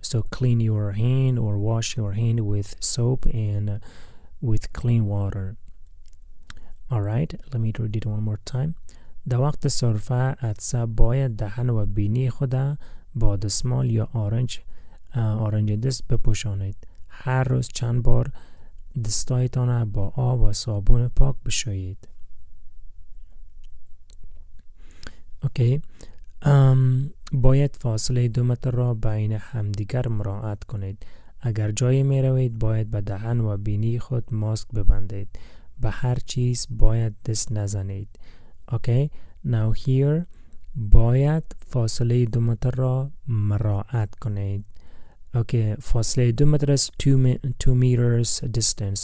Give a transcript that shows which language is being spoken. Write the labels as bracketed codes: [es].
[en] So clean your hand or wash your hand with soap and with clean water. Alright, let me read it one more time. [fa] در وقت سرفه عطسه باید دهن و بینی خود با دستمال یا آرنج دست بپوشانید. هر روز چند بار دستایتان با آب و صابون پاک بشویید. اوکی. باید فاصله 2 متر را بین همدیگر مراعات کنید. اگر جایی می روید باید به دهن و بینی خود ماسک ببندید. به هر چیز باید دست نزنید. اوکی. [en] Now here [fa] باید فاصله 2 متر را مراعات کنید. [en] Okay, فاصله 2 meter is 2 meters distance.